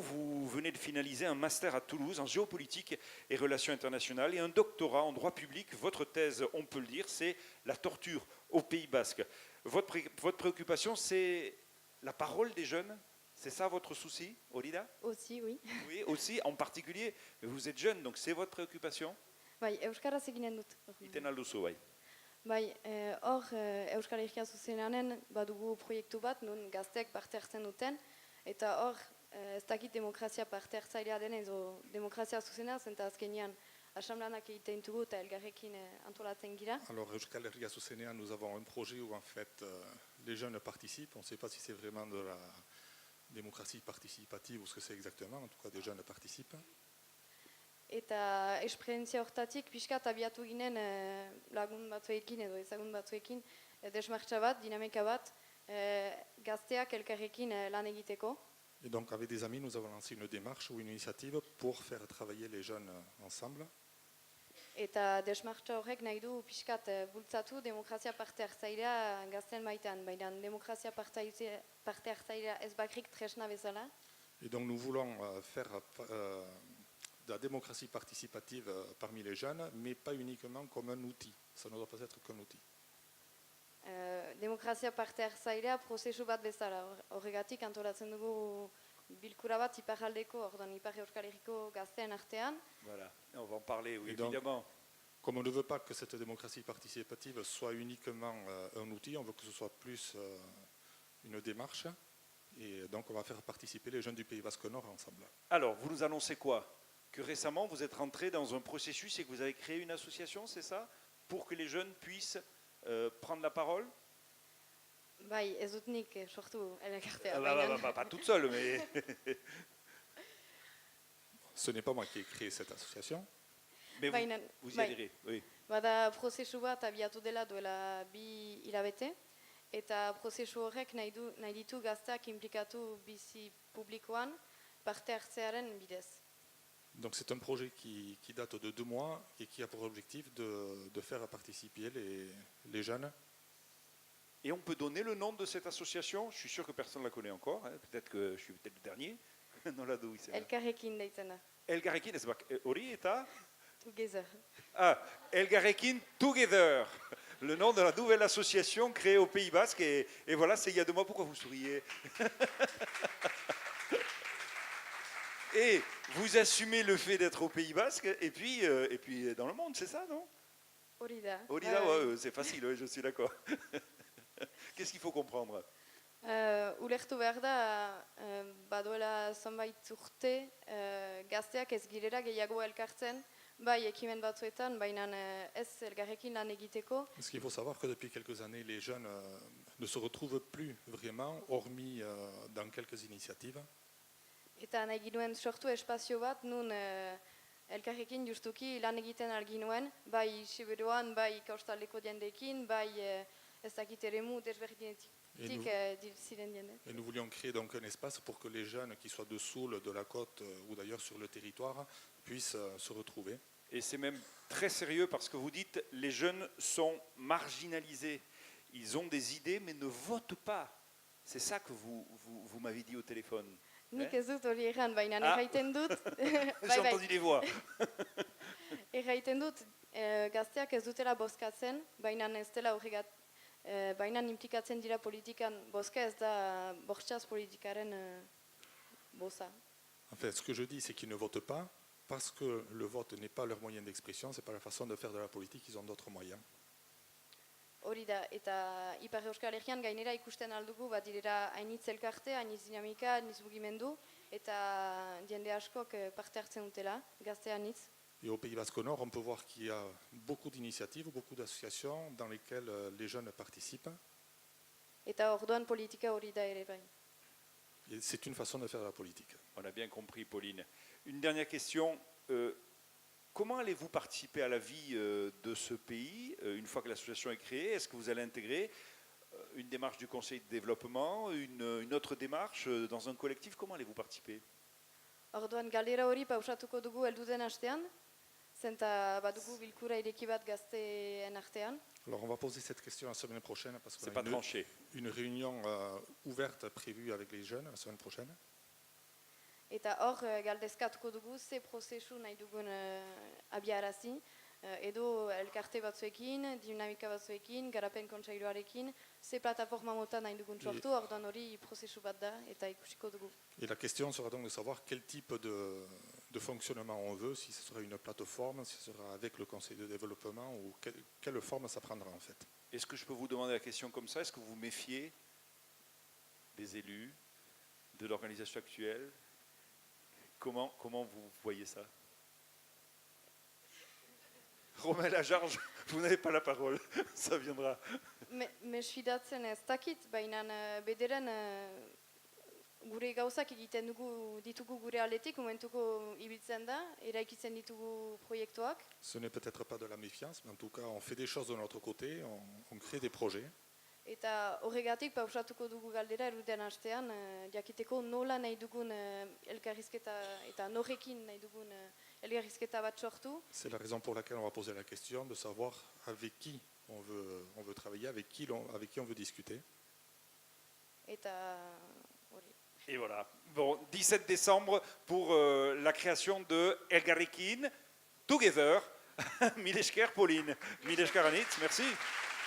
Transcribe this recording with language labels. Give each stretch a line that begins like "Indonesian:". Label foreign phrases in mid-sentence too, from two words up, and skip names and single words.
French: Vous venez de finaliser un master à Toulouse en géopolitique et relations internationales et un doctorat en droit public. Votre thèse, on peut le dire, c'est la torture au Pays Basque. Votre préoccupation, c'est la parole des jeunes. C'est ça votre souci, Olida? Aussi, oui. Oui, aussi, en particulier. Vous êtes jeune, donc c'est votre préoccupation?
Basque: Bai, euskaraz eginen dut. Iten alduzu, bai. Bai, hor, Euskal Herria Zuzeneanen badugu proiektu bat, nun gazteek parte hartzen duten, eta hor, ez dakit demokrazia parte hartzailea den edo demokrazia zuzena, zenta azkenean asamlanak egiten dugu eta elgarrekin antolatzen gira.
French: Alors, Euskal Herria Zuzenean, nous avons un projet où en fait les jeunes participent. On ne sait pas si c'est vraiment de la démocratie participative ou ce que c'est exactement. En tout cas, des jeunes participent.
Basque: Eta esperientzia hortatik pixkat abiatu ginen lagun batzuekin edo ezagun batzuekin desmartxa bat, dinamika bat, gazteak elkarrekin lan egiteko.
French: Et donc, avec des amis, nous avons lancé une démarche ou une initiative pour faire travailler les jeunes ensemble.
Basque: Eta desmartxa horrek nahi du pixkat bultzatu demokrazia parte hartzailea gazten baitan, baina demokrazia parte hartzailea ez bakrik tresna bezala.
French: Et donc, nous voulons faire de la démocratie participative parmi les jeunes, mais pas uniquement comme un outil. Ça ne doit pas être qu'un outil.
Basque: Demokrazia parte hartzailea prozesu bat bezala, horregatik antolatzen dugu bilkura bat iparraldeko, orduan Ipar Euskal Herriko gazteen artean.
French: Voilà, on va en parler, oui, donc, évidemment. Comme on ne veut pas que cette démocratie participative soit uniquement un outil, on veut que ce soit plus une démarche. Et donc on va faire participer les jeunes du Pays Basque Nord ensemble. Alors, vous nous annoncez quoi? Que récemment, vous êtes rentré dans un processus et que vous avez créé une association, c'est ça? Pour que les jeunes puissent prendre la parole?
Basque: Bai, ez dut nik sortu elkartea, baina...
French: Pas toute seule, mais... Ce n'est pas moi qui ai créé cette association. Mais vous y adhérez, oui.
Basque: Bada prozesu bat abiatu dela duela 2 hilabete, eta prozesu horrek nahi ditu gazteak implikatu bizi publikoan parte hartzearen bidez.
French: Donc c'est un projet qui date de 2 mois et qui a pour objectif de faire participer les jeunes. Et on peut donner le nom de cette association? Je suis sûr que personne ne la connaît encore, hein. Peut-être que je suis peut-être le dernier.
Basque: Elkarrekin deitzen da. Elkarrekin, ez bak, hori eta?
English: Together.
French: Ah, Elkarrekin Together, le nom de la nouvelle association créée au Pays Basque. Et voilà, c'est il y a 2 mois. Pourquoi vous souriez? Et vous assumez le fait d'être au Pays Basque et puis dans le monde, c'est ça, non?
Basque: Hori da.
French: Ouais, c'est facile, ouais, je suis d'accord. Qu'est-ce qu'il faut comprendre?
Basque: Ulertu behar da, baduela zonbait urte, gazteak ez girela gehiago elkartzen, bai ekimen batzuetan, baina ez elgarrekin lan egiteko.
French: Parce qu'il faut savoir que depuis quelques années, les jeunes ne se retrouvent plus vraiment, hormis dans quelques initiatives.
Basque: Eta nahi ginuen sortu espazio bat, nun elkarrekin justuki lan egiten alginuen, bai Siberuan, bai kaustaldeko diendekin, bai ez dakit eremu desberdinetik ziren diende.
French: Et nous voulions créer donc un espace pour que les jeunes qui soient de Soule, de la côte ou d'ailleurs sur le territoire puissent se retrouver. Et c'est même très sérieux parce que vous dites les jeunes sont marginalisés. Ils ont des idées mais ne votent pas. C'est ça que vous m'avez dit au téléphone.
Basque: Nik ez dut hori erran, baina erraiten dut...
French: J'ai entendu les voix.
Basque: Erraiten dut gazteak ez dutela bozkatzen, baina ez dela horregat, baina implikatzen dira politikan, bozka ez da bortxaz politikaren boza.
French: En fait, ce que je dis, c'est qu'ils ne votent pas parce que le vote n'est pas leur moyen d'expression, c'est pas la façon de faire de la politique, ils ont d'autres moyens.
Basque: Hori da, eta Ipar Euskal Herrian gainera ikusten aldugu, bat direla hainitz elkarte, hainitz dinamika, hainitz mugimendu, eta jende askok parte hartzen dutela, gazte hainitz.
French: Et au Pays Basque Nord, on peut voir qu'il y a beaucoup d'initiatives, beaucoup d'associations dans lesquelles les jeunes participent.
Basque: Eta orduan politika hori da ere bai.
French: Et c'est une façon de faire de la politique. On a bien compris, Pauline. Une dernière question. Comment allez-vous participer à la vie de ce pays une fois que l'association est créée? Est-ce que vous allez intégrer une démarche du Conseil de développement, une autre démarche dans un collectif. Comment allez-vous participer?
Basque: Orduan galdera hori pausatuko dugu helduden astean, zenta badugu bilkura ireki bat gazteen artean.
French: Alors on va poser cette question la semaine prochaine parce C'est qu'on pas a tranché. une réunion ouverte prévue avec les jeunes la semaine prochaine.
Basque: Eta hor galdezkatuko dugu ze prozesu nahi dugun abiarazi, edo elkarte batzuekin, dinamika batzuekin, garapen kontseiluarekin, ze plataforma mota nahi dugun sortu, orduan hori prozesu bat da eta ikusiko dugu.
French: Et la question sera donc de savoir quel type de fonctionnement on veut, si ce sera une plateforme, si ce sera avec le conseil de développement ou quelle forme ça prendra en fait. Est-ce que je peux vous demander la question comme ça? Est-ce que vous vous méfiez des élus, de l'organisation actuelle? Comment vous voyez ça? Romain Lajarge, vous n'avez pas la parole, ça viendra.
Basque: Mesfidatzen ez dakit, baina bederen gure gauzak egiten ditugu gure aldetik, momentuko ibiltzen da, eraikitzen ditugu proiektuak.
French: Ce n'est peut-être pas de la méfiance, mais en tout cas on fait des choses de notre côté, on crée des projets.
Basque: Eta horregatik pausatuko dugu galdera eruden astean, jakiteko nola nahi dugun elkarrizketa eta norrekin nahi dugun elkarrizketa bat sortu. C'est la raison pour laquelle on va poser la question de savoir avec qui on veut travailler, avec qui on veut discuter. Eta hori.
French: Et voilà. Bon, 17 décembre pour la création de Elgarrekin Together.
Basque: Mil esker, Pauline. Mil esker, Anitz.
French: Merci.